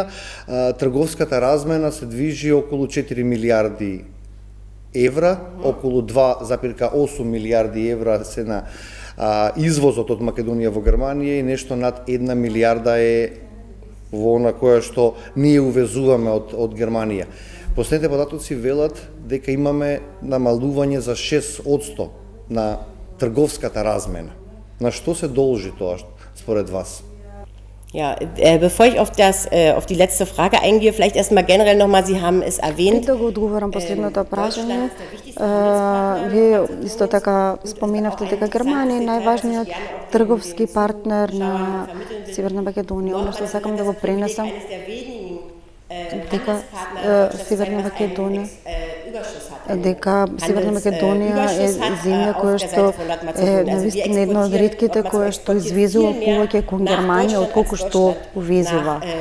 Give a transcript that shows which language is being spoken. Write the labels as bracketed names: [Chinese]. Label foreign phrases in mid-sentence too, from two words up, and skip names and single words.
[Macedonian] Трговската размена се движи околу 4 милиарди евра, околу 2,8 милиарди евра се на извозот од Македонија во Германија и нешто над 1 милиарда е во она која што ние увезуваме од Германија. Последните податоци велат дека имаме намалување за 6% на трговската размена. На што се должи тоа според вас? [German] Ja, bevor ich auf die letzte Frage eingehe, vielleicht erstmal generell nochmal, Sie haben es erwähnt. [Macedonian] Да го одговорам последното прашање. Вие исто така споменавте дека Германија е најважниот трговски партнер на Северна Македонија. Оно што сакам да го пренесам дека Северна Македонија е земја која што е навистина една од ретките која што извезува повеќе кон Германија отколку што увезува.